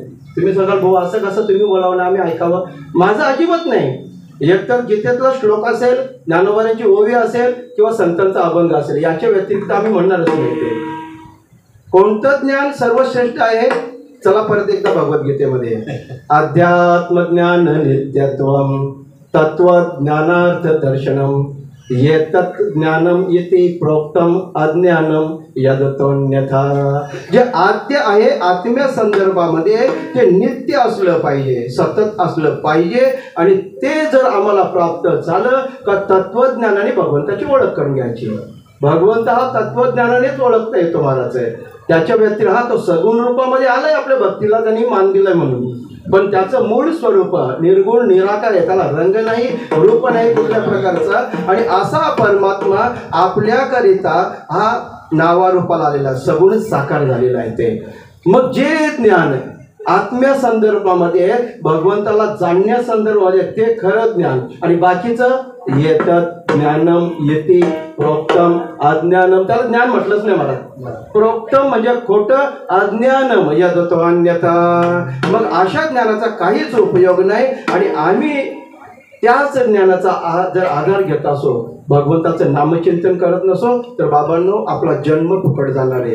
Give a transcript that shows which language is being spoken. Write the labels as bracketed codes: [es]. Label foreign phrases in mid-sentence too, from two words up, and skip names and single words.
[mr] तुम्ही सांगाल भाऊ असं कसं तुम्ही बोलावं ना आम्ही ऐकावं, माझं अजिबात नाही. एकतर गीतेतला श्लोक असेल, ज्ञानोबांची ओवी असेल किंवा संतांचा अभंग असेल, याच्या व्यतिरिक्त आम्ही म्हणणारच नाही. ते कोणतं ज्ञान सर्वश्रेष्ठ आहे? चला परत एकदा भगवद्गीतेमध्ये, [sa] अध्यात्मज्ञान नित्यत्वम तत्वज्ञानार्थ दर्शनम येतत् ज्ञानम इति प्रोक्तम अज्ञानम यदतोन्यथा. [mr] जे आद्य आहे आत्म्या संदर्भामध्ये ते नित्य असलं पाहिजे, सतत असलं पाहिजे. आणि ते जर आम्हाला प्राप्त झालं का तत्वज्ञानाने भगवंताची ओळख करून घ्यायची. भगवंत हा तत्वज्ञानानेच ओळखता येतो महाराज आहे. त्याच्या व्यतिरिक्त हा तो सगुण रूपामध्ये आलाय, आपल्या भक्तीला त्यांनी मान दिलाय म्हणून. पण त्याचं मूळ स्वरूप निर्गुण निराकार आहे, त्याला रंग नाही, रूप नाही कुठल्या प्रकारचा. आणि असा परमात्मा आपल्याकरिता हा नावारूपाला आलेला सगुण साकार झालेला आहे. ते मग जे ज्ञान आत्म्या संदर्भामध्ये भगवंताला जाणण्या संदर्भामध्ये ते खरं ज्ञान. आणि बाकीचं [sa] येतत् ज्ञानम येती प्रोक्तम अज्ञानम, [mr] त्याला ज्ञान म्हटलंच नाही मला. प्रोक्तम म्हणजे खोटं, [sa] अज्ञानम यदतो अन्यथा. [mr] मग अशा ज्ञानाचा काहीच उपयोग नाही. आणि आम्ही त्याच ज्ञानाचा जर आधार घेत असो, भगवंताचं नामचिंतन करत नसो, तर बाबांनो आपला जन्म फुकट जाणार आहे.